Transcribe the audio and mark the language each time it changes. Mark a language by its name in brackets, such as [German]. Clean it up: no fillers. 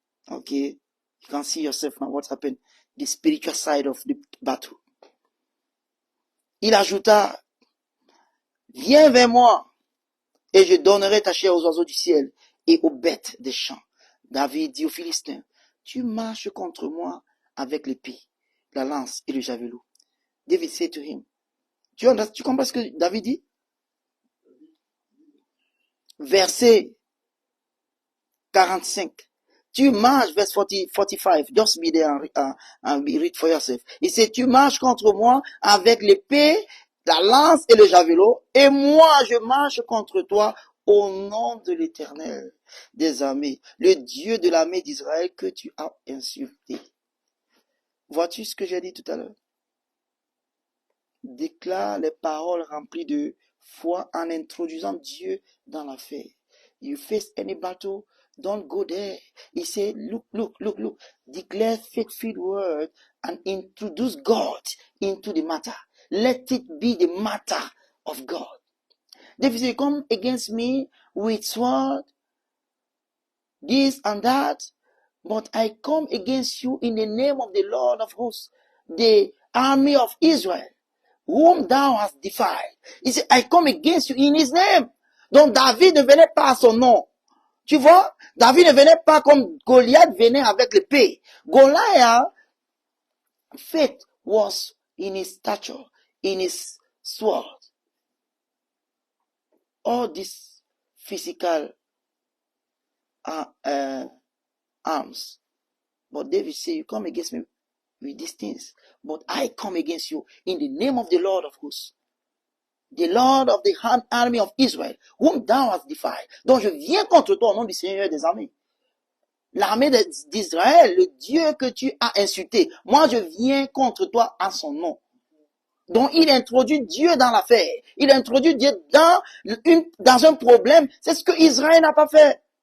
[English] Okay, you can see yourself now what's happened. The spiritual side of the battle. [French] Il ajouta, viens vers moi et je donnerai ta chair aux oiseaux du ciel et aux bêtes des champs. David dit aux Philistins, tu marches contre moi avec l'épée, la lance et le javelot. [English] David said to him, [French] tu comprends ce que David dit? Verset 45. Tu marches, [English] verse 45, just be there and read for yourself. [French] Il dit, tu marches contre moi avec l'épée, la lance et le javelot, et moi je marche contre toi au nom de l'Éternel des armées, le Dieu de l'armée d'Israël que tu as insulté. Vois-tu ce que j'ai dit tout à l'heure? Déclare les paroles remplies de foi en introduisant Dieu dans l'affaire. [English] You face any battle, don't go there. He said, look. Declare faith-filled word and introduce God into the matter. Let it be the matter of God. David said, come against me with sword, this and that, but I come against you in the name of the Lord of hosts, the army of Israel, whom thou hast defied. [French] Il dit, [English] I come against you in his name. [French] Donc David ne venait pas à son nom. Tu vois, David ne venait pas comme Goliath venait avec l'épée. [English] Goliath, faith was in his stature, in his sword. All these physical arms. But David said, you come against me with these things, but I come against you in the name of the Lord of hosts, the Lord of the army of Israel, whom thou hast defied. [French] Donc je viens contre toi au nom du Seigneur des armées. L'armée d'Israël, le Dieu que tu as insulté. Moi je viens contre toi en son nom. Donc il introduit Dieu dans l'affaire. Il introduit Dieu dans un problème. C'est ce que Israël n'a pas fait.